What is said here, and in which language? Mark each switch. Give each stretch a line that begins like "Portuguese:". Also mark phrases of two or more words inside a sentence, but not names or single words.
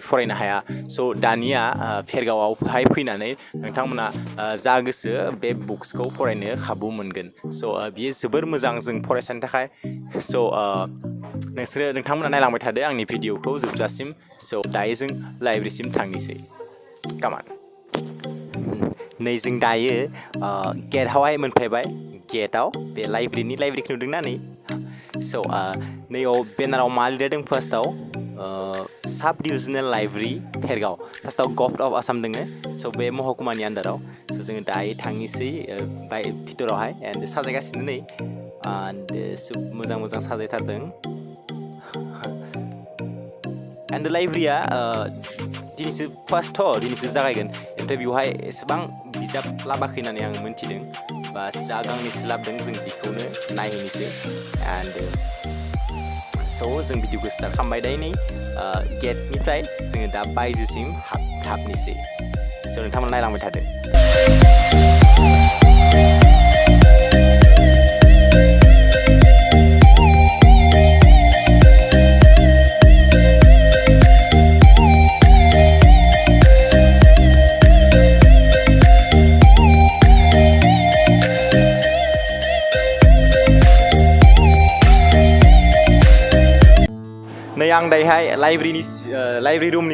Bodo: फरायनो हाया so दानिया भेरगावआवहाय फैनानै नोंथांमोना जा गोसो बे बुक्सखौ फरायनो खाबु मोनगोन so बियो जोबोर मोजां जों फरायसानि थाखाय so नोंथांमोना नायलांबाय थादो आंनि भिडिअखौ जोबजासिम so दायो जों लाइब्रेरिसिम थांनोसै
English: come on
Bodo: नै जों दायो गेटआवहाय मोनफैबाय गेटआव बे लाइब्रेरिखौ नुदोंना नै so नैयाव बेनाराव मा लिरदों फार्स्टआव
English: sub divisional library
Bodo: भेरगाव फार्स्टआव
English: Government of Assam
Bodo: दङ so बे महकुमानि आन्दाराव so जोङो दायो थांनोसै भितरावहाय and साजायगासिनो नै and मोजां साजायथारदों and लाइब्रेरिया दिनैसो फार्स्ट दिनैसो जागायगोन ओमफ्राय बेवहाय एसेबां बिजाब लाबाखै होननानै आं मिन्थिदों बा जा गांनैसो लाबोदों जों बेखौनो नायहैनोसै and so जों भिडिअखौ स्टार्ट खालामबाय दायो नै गेटनिफ्राय जोङो दा बायजोसिम हाबनोसै so नोंथांमोना नायलांबाय थादो नै आं दायोहाय लाइब्रेरि रुमनि